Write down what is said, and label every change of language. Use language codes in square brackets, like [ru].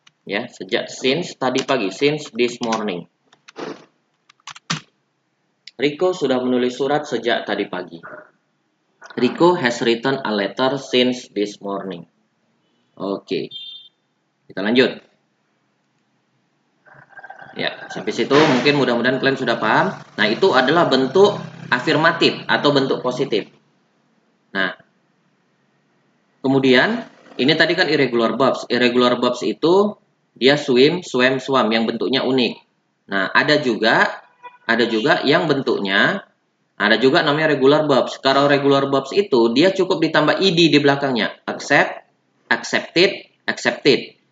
[id] Ya, sejak since tadi pagi, [en] since this morning. [id] Riko sudah menulis surat sejak tadi pagi. [en] Riko has written a letter since this morning. [id] Oke. Kita lanjut. Ya, sampai situ mungkin mudah-mudahan kalian sudah paham. Nah, itu adalah bentuk afirmatif atau bentuk positif. Nah, kemudian ini tadi kan irregular verbs. Irregular verbs itu dia swim, swam, swam yang bentuknya unik. Nah, ada juga yang bentuknya ada juga namanya regular verbs. Kalau regular verbs itu dia cukup ditambah ed di belakangnya. [en] Accept, accepted, accepted.